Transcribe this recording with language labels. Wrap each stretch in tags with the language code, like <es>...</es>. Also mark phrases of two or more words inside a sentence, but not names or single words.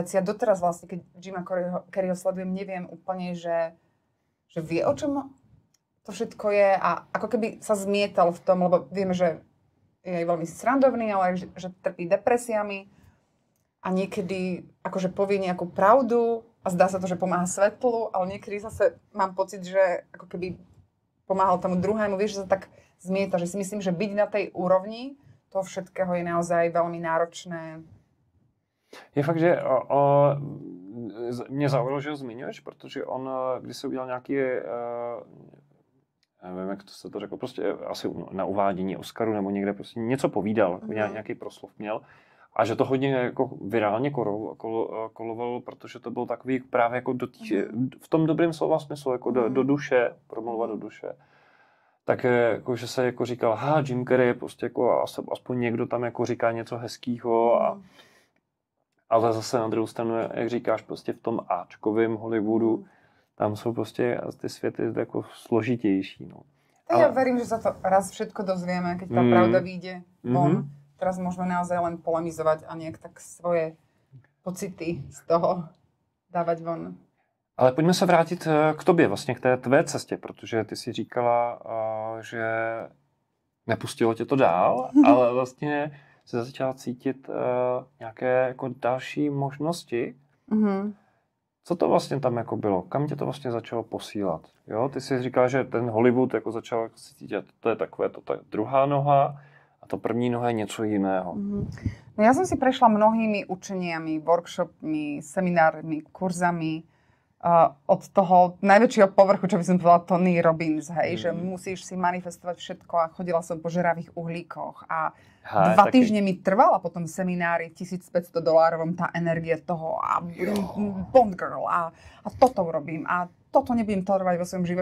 <sk>A doteraz vlastne, keď Jima Carreyho sledujem, neviem úplne, že vie, o čom to všetko je a ako keby sa zmietal v tom, lebo vieme, že je aj veľmi srandovný, ale aj, že trpí depresiami a niekedy akože povie nejakú pravdu a zdá sa to, že pomáha svetlu, ale niekedy zase mám pocit, že ako keby pomáhal tomu druhému, vieš, že sa tak zmieta, že si myslím, že byť na tej úrovni toho všetkého je naozaj veľmi náročné.</sk> <cs>Je fakt, že mě zaujalo, že ho zmiňuješ, protože on, když se udělal nějaký, nevím, jak se to řekl, prostě asi na uvádění Oscaru nebo někde prostě něco povídal, nějaký proslov měl a že to hodně jako virálně kolovalo, protože to byl takový právě jako v tom dobrém slova smyslu, jako do duše, promluvat do duše. Tak jako, že se jako říkal, Jim Carrey je prostě jako aspoň někdo tam jako říká něco hezkýho ale zase na druhou stranu, jak říkáš, prostě v tom áčkovém Hollywoodu, tam jsou prostě ty světy jako složitější. No.</cs> <sk>Ja verím, že sa to raz všetko dozvieme, keď tá pravda vyjde von. Teraz môžeme naozaj len polemizovať a nejak tak svoje pocity z toho dávať von.</sk> <cs>Ale pojďme se vrátit k tobě, vlastně k té tvé cestě, protože ty si říkala, že nepustilo tě to dál, ale vlastně se začala cítit nějaké jako další možnosti. Co to vlastně tam jako bylo? Kam tě to vlastně začalo posílat? Jo? Ty jsi říkala, že ten Hollywood jako začal cítit, to je takové, to je druhá noha A to první noha je něco jiného.</cs> <sk>No ja som si prešla mnohými učeniami, workshopmi, seminármi, kurzami od toho najväčšieho povrchu, čo by som povedala Tony Robbins, hej, že musíš si manifestovať všetko a chodila som po žeravých uhlíkoch a 2 týždne mi trvala potom seminári $1,500 tá energie toho a</sk> <en>Bond Girl</en> <sk>a toto urobím a toto nebudem tolerovať vo svojom živote.</sk>